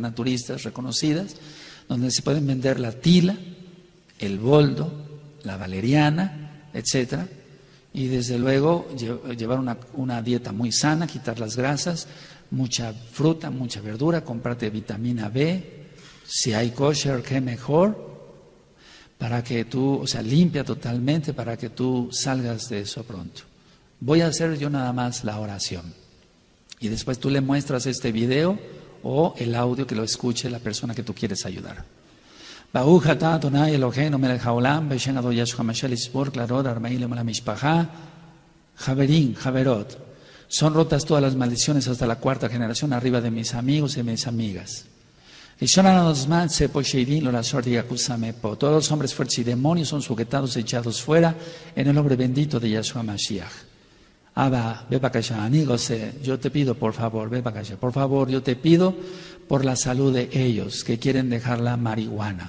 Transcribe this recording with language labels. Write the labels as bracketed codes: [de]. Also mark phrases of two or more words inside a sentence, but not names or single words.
[es] naturistas reconocidas, donde se pueden vender la tila, el boldo, la valeriana, etcétera, y desde luego llevar una dieta muy sana, quitar las grasas, mucha fruta, mucha verdura, comprarte vitamina B, si hay kosher, qué mejor, para que tú, limpia totalmente para que tú salgas de eso pronto. Voy a hacer yo nada más la oración. Y después tú le muestras este video o el audio que lo escuche la persona que tú quieres ayudar. [he] ברוך אתה אדוני אלוהינו מלך העולם, בשם אדון ישוע המשיח לשבור קללות הרמאים למשפחה. חברים, חברות, [es] son rotas todas las maldiciones hasta la cuarta generación arriba de mis amigos y mis amigas. Todos los hombres fuertes y demonios son sujetados, echados fuera en el nombre bendito de Yahshua Mashiach. Abba, yo te pido, por favor, por favor, yo te pido por la salud de ellos que quieren dejar la marihuana.